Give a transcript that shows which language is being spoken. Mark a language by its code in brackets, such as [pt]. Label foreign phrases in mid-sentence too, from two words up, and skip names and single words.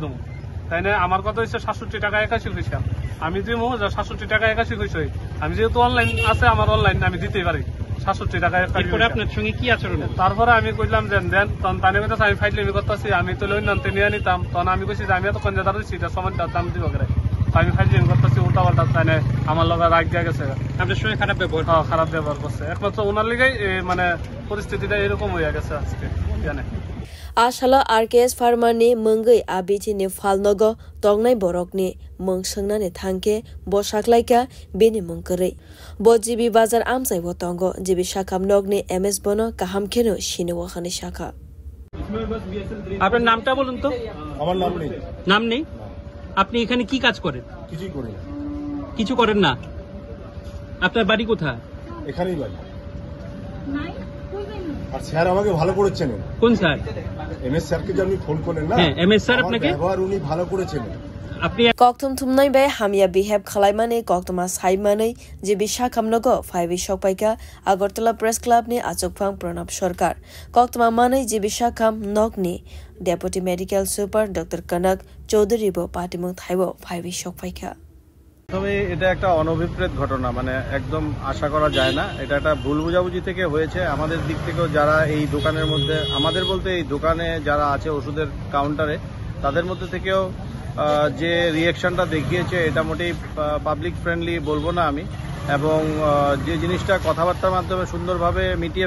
[bn] দেবো তাই না আমার কথা হচ্ছে 67 টাকা 81 পয়সা আমি দিব যে 67 টাকা 81 পয়সা আমি যেহেতু অনলাইন আছে আমার অনলাইন আমি দিতেই পারি 67 টাকা আপনার সঙ্গে কি আচরণ তারপরে আমি কইলাম যে দেন তখন তাই না কইতেছে আমি ফাইটলেমি করতেছি আমি তো লইন নামতে নিয়ে নিতাম তখন আমি কইছি যে আমি এতক্ষণ যে দাঁড়াচ্ছি এটা সমানটা দাম দিব করে আমি ফাইটলেমি করতেছি উল্টা পাল্টা তাই না আমার লগে রাগ দিয়ে গেছে আপনার সঙ্গে খারাপ ব্যবহার হ্যাঁ খারাপ ব্যবহার করছে একমাত্র ওনার লিগেই মানে পরিস্থিতিটা এরকম হয়ে গেছে আজকে জানে [trp] Ashala RKS Pharma ni mangai abiti ni falnogo tongnai borokni mungsangna ni thangke bo saklaika beni mungkare bo jibi bazar amsai bo tongo jibi shakamnog ni MS bono kahamkeno shinewa khani shakha [bn] আপনার নামটা বলুন তো আমার নাম নেই নাম নেই আপনি এখানে কি কাজ করেন কিছুই করি না কিছু করেন না আপনার বাড়ি কোথায় এখানেই বাড়ি আর স্যার আমাকে ভালো করে চেনেন কোন স্যার MS স্যারকে যে আপনি ফোন করলেন না হ্যাঁ MS স্যার আপনাকে ব্যবহার উনি ভালো করে চেনেন আপনি [trp] koktum thumnai bai hamya behave khalaimani koktuma saimani jibi shakamnogo phaibi shokpaika Agartala Press Club ni achokphang Pranab Sarkar koktuma manai jibi shakam nogni [en] Deputy Medical Super [trp] Dr. Kanak Chaudhary bo patimung thaibo phaibi shokpaika [bn] তবে এটা একটা অনভিপ্রেত ঘটনা মানে একদম আশা করা যায় না এটা একটা ভুল বোঝাবুঝি থেকে হয়েছে আমাদের দিক থেকেও যারা এই দোকানের মধ্যে আমাদের বলতে এই দোকানে যারা আছে ওষুধের কাউন্টারে তাদের মধ্যে থেকেও যে রিঅ্যাকশনটা দেখিয়েছে এটা মোটেই [en] public friendly [bn] বলবো না আমি এবং যে জিনিসটা কথাবার্তার মাধ্যমে সুন্দরভাবে মিটিয়ে